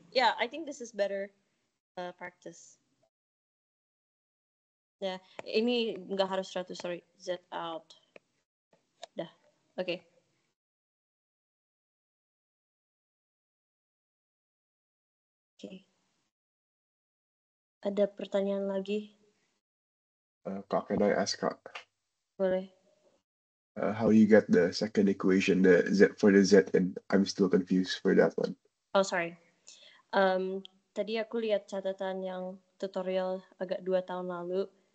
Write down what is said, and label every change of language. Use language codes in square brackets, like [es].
[en] Yeah, I think this is better practice. [id] Ya, ini nggak harus 100, sorry. Z out. Dah, oke. Oke. Ada pertanyaan lagi? [en] Kak, can I ask Kak? [id] Boleh. [en] How you get the second equation, the Z for the Z, and I'm still confused for that one. Oh, sorry. [id] Tadi aku lihat catatan yang tutorial agak 2 tahun lalu.